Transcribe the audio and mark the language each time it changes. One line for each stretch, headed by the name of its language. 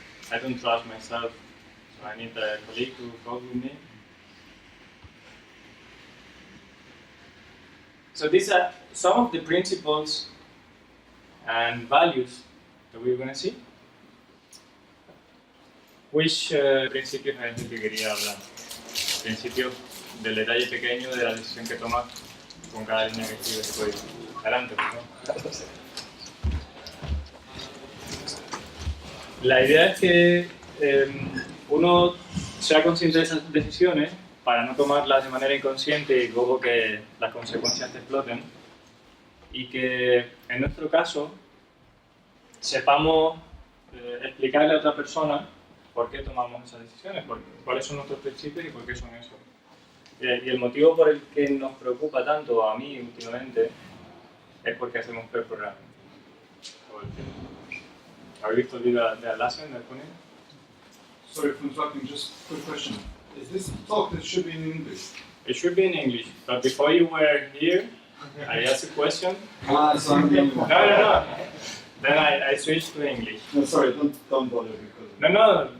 English: I don't trust myself, so I need a colleague to code with me. So these are some of the principles and values that we're going to see.
Spanish: Which principios es el que quería hablar? Principios del detalle pequeño de la decisión que tomas con cada línea que escribes de código. Adelante, ¿no? La idea es que uno sea consciente de esas decisiones para no tomarlas de manera inconsciente y luego que las consecuencias te exploten, y que en nuestro caso sepamos explicarle a otra persona por qué tomamos esas decisiones, cuáles son nuestros principios y por qué son esos. Y el motivo por el que nos preocupa tanto a mí últimamente es porque hacemos pair programming todo el tiempo. ¿Habéis visto el vídeo de Atlassian, de Pune?
English: Sorry for interrupting, just a quick question. Is this talk that should be in English? It should be in English, but before you were here, I asked a question. So I'm the only one. No. Then I switched to English. No, sorry, don't bother because. No.